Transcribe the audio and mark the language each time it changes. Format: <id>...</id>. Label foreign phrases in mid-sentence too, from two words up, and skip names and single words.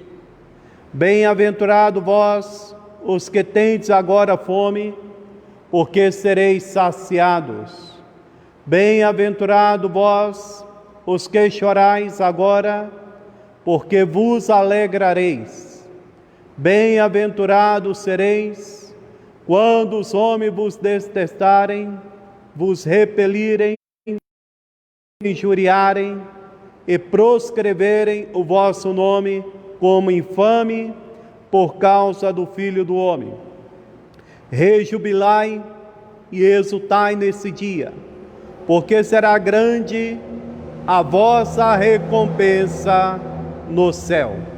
<pt>Bem-aventurado vós, os que tendes agora fome, porque sereis saciados. Bem-aventurado vós, os que chorais agora, porque vos alegrareis. Bem-aventurados sereis, quando os homens vos detestarem, vos repelirem, injuriarem e proscreverem o vosso nome como infame por causa do Filho do Homem. Rejubilai e exultai nesse dia, porque será grande a vossa recompensa no céu.</pt>